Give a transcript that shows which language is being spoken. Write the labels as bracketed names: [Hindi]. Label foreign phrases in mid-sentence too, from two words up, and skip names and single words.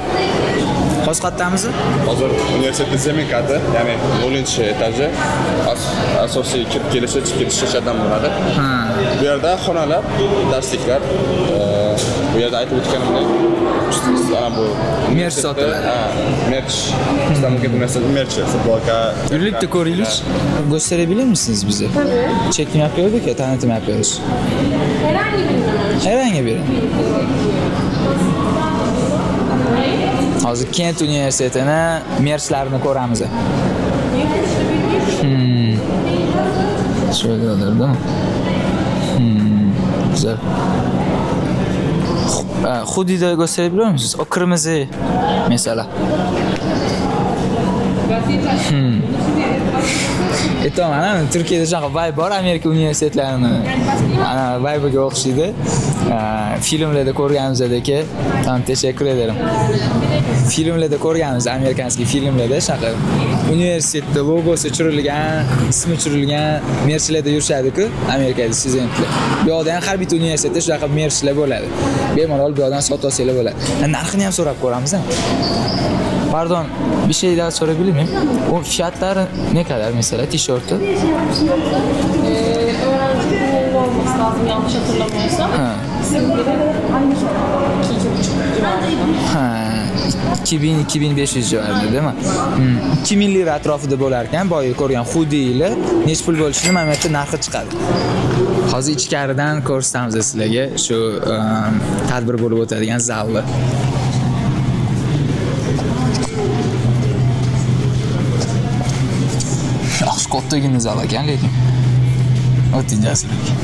[Uzbek] Hozir qayerdamiz? Hozir universitetning zeminkati, ya'ni 0-etaji asosiy kirib kelishi, chiqib ketish shaklidan bo'ladi. Bu yerda xonalar, darsliklar, bu yerda aytib o'tganimdek, ana bu merch sotiladi. Merch. [Turkish] İstanbul Üniversitesi merchi, futbolka. [Uzbek] Birlikte ko'raylik. [Turkish] Gösterebilir misiniz bize? Tabii. Çekim yapıyorduk ya, tanıtım yapıyoruz. Herhangi biri. [Uzbek] Hozir Kent universitetini merchlarini ko'ramiz. [Turkish] Şöyle olur değil mi? Güzel. Hoodie'de gösterebiliyor musunuz? O kırmızı mesela. Tamam, [Uzbek] ana Türkiye'de shunaqa vibe bor, Amerika universitetlarini ana vibe'ga o'xshaydi. Filmlarda ko'rganimizdek, [Turkish] tamam, teşekkür ederim. [Uzbek] Filmlarda ko'rganmiz, amerikanskiy filmlarda shunaqa universitetda logosi tushirilgan, ismi tushirilgan merchlarda yurishadi-ku, Amerikada studentlar. Bu yoqda ham har bitta universitetda shunaqa merchlar bo'ladi. Bemalol bu yoqdan sotib olsanglar bo'ladi. Narxini ham so'rab ko'ramiz-a? [Turkish] Pardon, bir şey daha sorabilir miyim? O fiyatları ne kadar mesela tişörtü? Öğrenci kurulu olması lazım yanlış hatırlamıyorsam. Bizim biri aynı 2,5 civarında. [Uzbek] 2000-2500 joylardami? 2000 lira atrofida bo'lar ekan, boya ko'rgan xudiylar nech pul bo'lishini mana bu yerda narxi chiqadi. Hozir ichkaridan ko'rsatamiz sizlarga shu tadbir bo'lib o'tadigan zalni. Yaxshi kattagina zal ekan, lekin o'tin jasurlik.